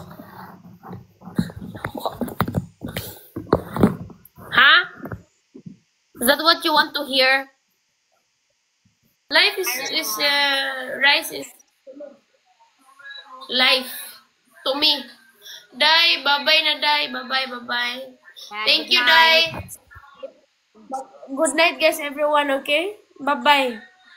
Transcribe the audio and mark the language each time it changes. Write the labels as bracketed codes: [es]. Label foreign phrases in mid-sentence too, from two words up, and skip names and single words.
[en] Ha? Is that what you want to hear? Life is rice is life to me. Dai, bye-bye na Dai. Bye-bye. Thank you, Dai. Good night, guys, everyone, okay? Bye-bye.